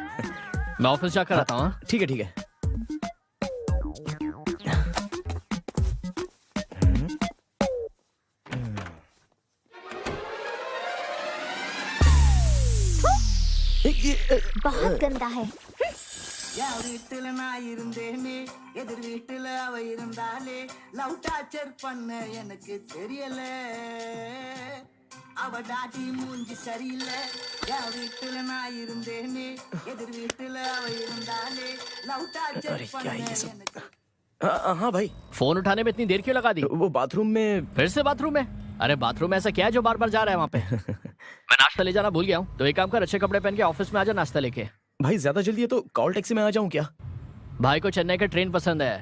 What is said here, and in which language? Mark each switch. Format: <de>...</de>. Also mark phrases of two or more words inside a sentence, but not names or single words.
<hi>मैं ऑफिस जाकर आता हूँ। ठीक है ठीक है। बहुत गंदा है।</hi> <ta>என் வீட்டுல நான் இருந்தேனே எதிர் வீட்டுல அவ இருந்தாலே</ta> <en>love torture</en> <ta>பண்ண எனக்கு தெரியல அவ டாடி மூஞ்சி சரியில்லை என் வீட்டுல நான் இருந்தேனே எதிர் வீட்டுல அவ இருந்தாலே</ta> <en>love torture</en> <ta>பண்ண எனக்கு।</ta> <hi>हाँ भाई। फोन उठाने में इतनी देर क्यों लगा दी? वो बाथरूम में। फिर से बाथरूम में? अरे बाथरूम में ऐसा क्या है जो बार बार जा रहा है वहाँ पे? मैं नाश्ता ले जाना भूल गया हूँ, तो एक काम कर, अच्छे कपड़े पहन के ऑफिस में आजा नाश्ता लेके। भाई ज्यादा जल्दी है तो</hi> <en>call taxi</en> <hi>में आ जाऊं क्या? भाई को चेन्नई का ट्रेन पसंद है।</hi>